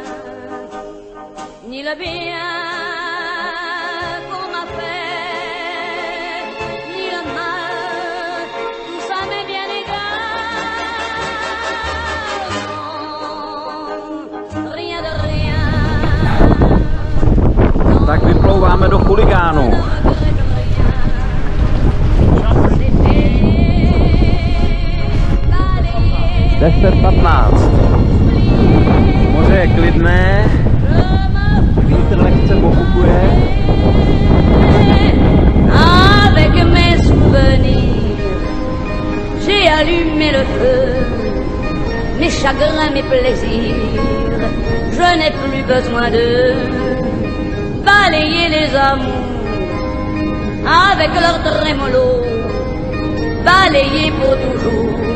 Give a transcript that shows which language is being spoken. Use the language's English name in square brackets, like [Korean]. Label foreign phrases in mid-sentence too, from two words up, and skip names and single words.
[French] Ni le bien qu'on m'a fait, ni le mal, tout ça m'est bien égal. Non, rien de rien. [Czech] Tak vyplouváme do Chuligánu. 10:15. Moře je klidné, vítr lehce bobukuje. [French] Avec mes souvenirs, j'ai allumé le feu, mes chagrins, mes plaisirs. Je n'ai plus besoin de balayer les amours avec leur trémolo, balayer pour toujours.